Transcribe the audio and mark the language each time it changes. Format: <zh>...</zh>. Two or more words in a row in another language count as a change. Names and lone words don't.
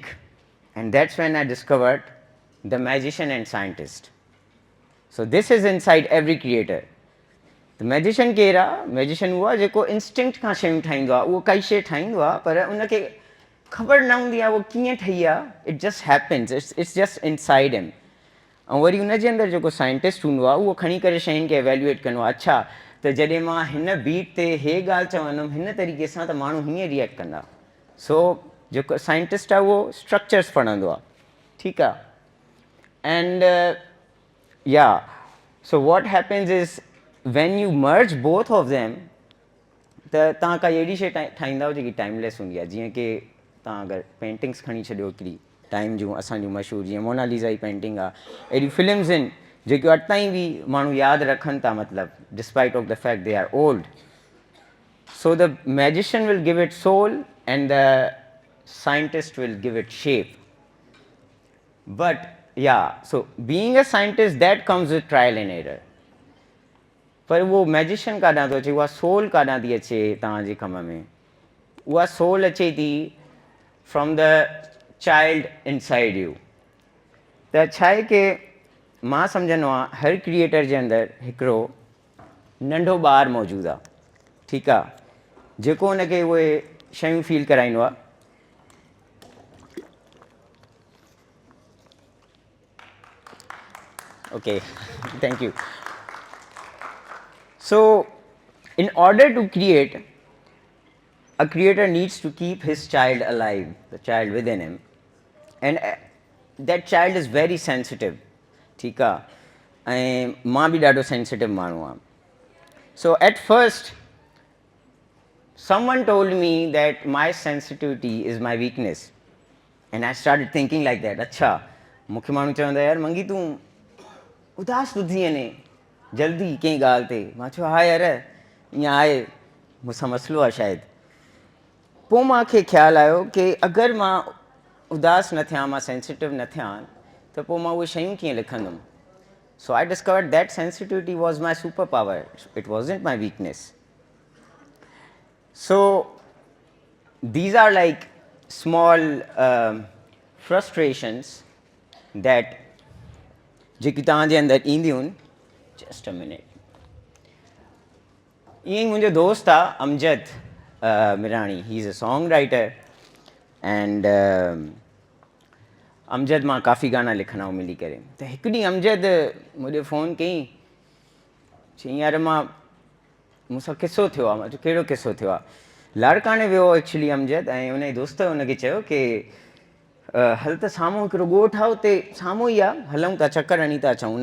<en>And that's when I discovered the magician and scientist. So this is inside every creator. The magician</en> <sd>केरु आहे? मैजिशियन उहो आहे जेको इंस्टिंक्ट खां शयूं ठाहींदो आहे. उहो काई शइ ठाहींदो आहे पर उनखे ख़बर न हूंदी आहे उहो कीअं ठही आहे.</sd> <en>It just happens, it's just inside him.</en> <sd>ऐं वरी उनजे अंदरि जेको साइंटिस्ट हूंदो आहे उहो खणी करे शयुनि खे एवेल्युएट कंदो आहे. अच्छा, त जॾहिं मां हिन बीट ते हे ॻाल्हि चवंदुमि हिन तरीक़े सां त माण्हू हीअं रिएक्ट कंदा. सो जेको साइंटिस्ट आहे उहो स्ट्रक्चर्स पढ़ंदो आहे. ठीकु आहे.</sd> <en>एंड yeah, so what happens is when you merge both of them,</en> <sd>त तव्हां काई अहिड़ी शइ ठाहींदा हो जेकी टाइमलेस हूंदी आहे. जीअं की तव्हां अगरि पेंटिंग्स खणी छॾियो हिकिड़ी टाइम जूं असांजूं मशहूरु, जीअं मोनालिसा जी पेंटिंग आहे, अहिड़ी फिल्म्स आहिनि जेकियूं अॼु ताईं बि माण्हू यादि रखनि था, मतिलबु</sd> <en>despite of the fact they are old. So the magician will give it soul and the scientist will give it shape. But yeah, so being a scientist, that comes with trial and error.</en> <sd>पर वो मैजिशियन काॾां थो अचे, उहा सोल काॾां थी अचे तव्हांजे कम में. उहा सोल अचे थी</sd> <en>from the child inside you.</en> <sd>त छा आहे की मां सम्झंदो आहियां हर क्रिएटर जे अंदरि हिकिड़ो नंढो ॿारु मौजूदु आहे. ठीकु आहे, जेको हुनखे उहे शयूं फील कराईंदो आहे.</sd> <en>Okay, thank you. So, in order to create, a creator needs to keep his child alive, the child within him. And that child is very sensitive.</en> <sd>ठीक आहे. ऐं मां बि ॾाढो सेंसिटिव माण्हू आहियां.</sd> <en>So at first, someone told me that my sensitivity is my weakness. And I started thinking like that.</en> <sd>अच्छा, मूंखे माण्हू चवंदा यार मंगी तूं उदास थो थी वञे जल्दी कंहिं ॻाल्हि ते. मां चयो हा यार ईअं आहे, मूंसां मसइलो आहे शायदि. पोइ मूंखे ख़्यालु आयो की अगरि मां उदास न थियां, मां सेंसिटिव न थियां, त पोइ मां उहे शयूं कीअं लिखंदुमि.</sd> <en>So I discovered that sensitivity was my superpower, it wasn't my weakness. So these are like small frustrations that</en> <sd>जेकी तव्हांजे अंदरि ईंदियूं आहिनि.</sd> <en>Just a minute.</en> <sd>ईअं ई मुंहिंजो दोस्त आहे अमजद मिराणी.</sd> <en>he is a song writer and</en> <sd>अमजद मां काफ़ी गाना लिखंदा आहियूं मिली करे. त हिकु ॾींहुं अमजद मुंहिंजो फ़ोन कयईं, चयईं यार मां मूंसां किसो थियो आहे. मां चयो कहिड़ो किसो थियो आहे. लाड़काणे वियो एक्चुअली अमजद, ऐं उनजे दोस्त हुनखे चयो की हल त साम्हूं हिकिड़ो ॻोठु आहे, उते साम्हूं ई आहे, हलूं था चकर हणी था अचूं.</sd>